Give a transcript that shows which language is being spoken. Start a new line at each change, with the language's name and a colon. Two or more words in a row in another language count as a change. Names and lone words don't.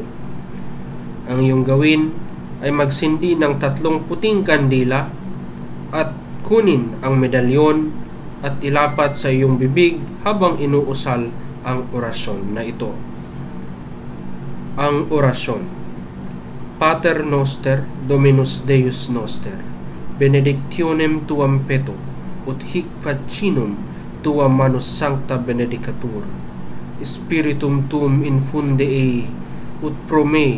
Filipino: Ang iyong gawin ay magsindi ng 3 puting kandila at kunin ang medalyon at ilapat sa iyong bibig habang inuusal ang orasyon na ito. Ang orasyon:
Latin: Pater Noster, Dominus Deus Noster, benedictionem tuam peto, ut hic facinum tuam manus sancta benedicatur, spiritum tuum infunde ei, ut pro me